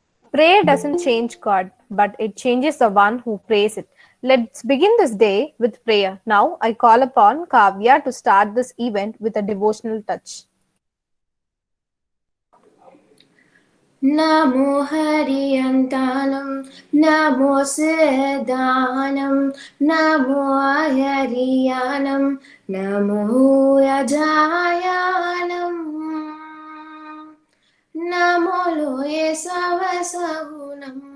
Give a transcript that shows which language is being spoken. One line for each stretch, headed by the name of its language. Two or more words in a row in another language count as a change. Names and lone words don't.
English: Prayer doesn't change God, but it changes the one who prays it. Let's begin this day with prayer. Now, I call upon Kavya to start this event with a devotional touch.
Prakrit languages: Namo Hariyantanam, Namo Siddhanam, Namo Hariyanam, Namo Yajayanam, Namo Loye Savasahunam,